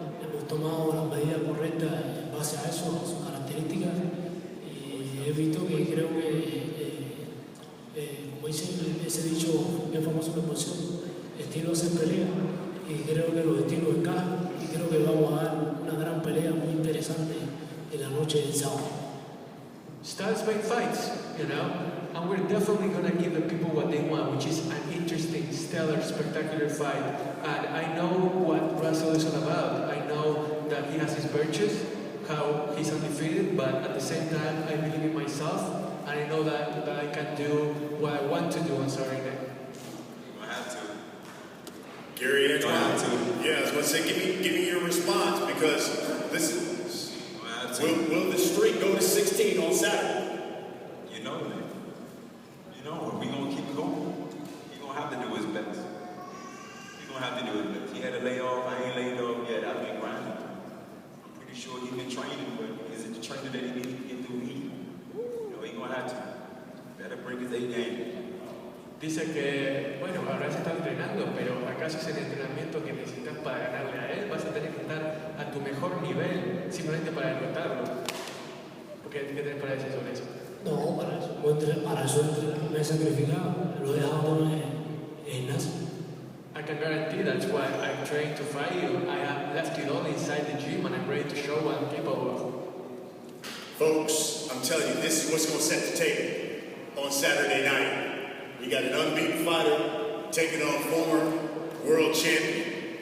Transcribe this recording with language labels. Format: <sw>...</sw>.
<es>Hemos tomado las medidas correctas en base a eso, a sus características, y he visto que creo que, como dice ese dicho bien famoso de boxeo, estilo hace pelea, y creo que los estilos encajan, y creo que vamos a dar una gran pelea muy interesante en la noche del sábado.</es> <en>Styles make fights, you know, and we're definitely going to give the people what they want, which is an interesting, stellar, spectacular fight. And I know what Russell is all about. I know that he has his virtues, how he's undefeated, but at the same time, I believe in myself, and I know that I can do what I want to do on Saturday night. I have to. Gary Antuanne, yeah, I was going to say, give me your response, because listen, will the streak go to 16 on Saturday? You know, man. You know, we're going to keep going. He's going to have to do his best. He's going don't have to do it. If he had a layoff, I ain't laid off yet. I've been grinding. I'm pretty sure he's been training, but is it the training that he needs to get through me? You know, he's gonna have to. Better break his A game.</en> <es>Dice que, bueno, ahora se está entrenando, pero ¿acaso es el entrenamiento que necesitas para ganarle a él? Vas a tener que estar a tu mejor nivel, simplemente para derrotarlo. ¿Qué tenés para decir sobre eso? No, para eso me he sacrificado, lo he dejado en NASA.</es> <en>I can guarantee that's why I'm trained to fight you. I have left it all inside the gym and I'm ready to show what I'm capable of. Folks, I'm telling you, this is what's going to set the table on Saturday night. We got an unbeaten fighter taking on former world champion.</en>